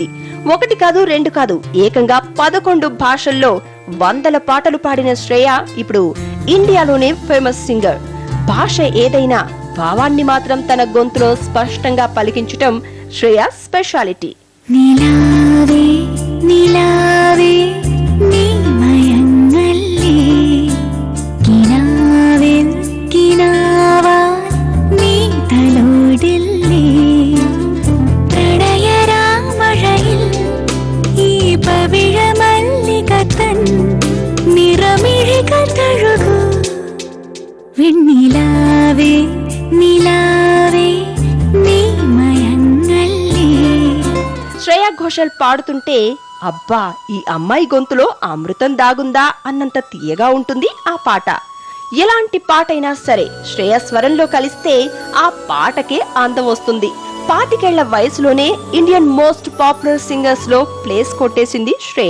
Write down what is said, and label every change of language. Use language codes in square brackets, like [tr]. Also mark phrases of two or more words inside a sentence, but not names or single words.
[te] ఒకటి కాదు, రెండు కాదు, ఏకంగా 11 భాషల్లో వందల పాటలు పాడిన శ్రేయ ఇప్పుడు ఇండియాలోనే [en] famous singer. [te] భాష ఏదైనా భావాన్ని మాత్రం తన గొంతులో స్పష్టంగా పలికించటం శ్రేయ స్పెషాలిటీ. [ml] നിലാവേ നിലാവേ നീ മയങ്ങല്ലേ കിനാവിൽ കിനാവാൻ നീ തലോടില്ലേ പ്രണയരാമഴയിൽ ഈ പവിഴമല്ലിക തൻ നിറമിഴികൾ തഴുകൂ വെണ്ണിലാവേ നിലാവേ നീ മയങ്ങല്ലേ. శ్రేయా ఘోషల్ పాడుతుంటే అబ్బా ఈ అమ్మాయి గొంతులో అమృతం దాగుందా అన్నంత తీయగా ఉంటుంది ఆ పాట. ఎలాంటి పాటైనా సరే శ్రేయ స్వరంలో కలిస్తే ఆ పాటకే అందం వస్తుంది. 25 ఏళ్ల వయసులోనే [en] Indian most popular singers [ml] లో ప్లేస్ కొట్టేసింది శ్రేయ.